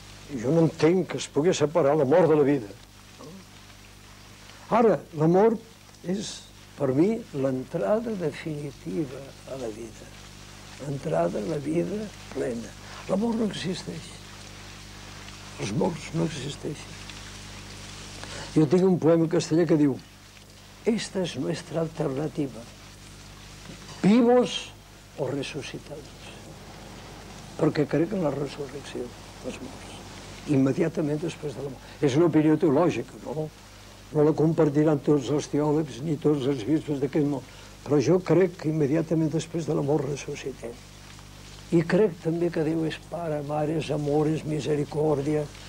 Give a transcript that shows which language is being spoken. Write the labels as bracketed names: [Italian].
[Catalan] Jo no entenc que es pugui separar l'amor de la vida. Ara, l'amor és, per mi, l'entrada definitiva a la vida. L'entrada a la vida plena. L'amor no existeix. Els morts no existeixen. Jo tinc un poema castellà que diu: [Spanish] esta es nuestra alternativa, vivos o resucitados. [Catalan] Perquè crec en la resurrecció dels morts, immediatament després de la mort. És una opinió teològica, no? No la compartiran tots els teòlegs ni tots els bisbes d'aquest món, però jo crec que immediatament després de la mort ressuscitem. I crec també que Déu és Pare, Mare, és amor, és misericòrdia.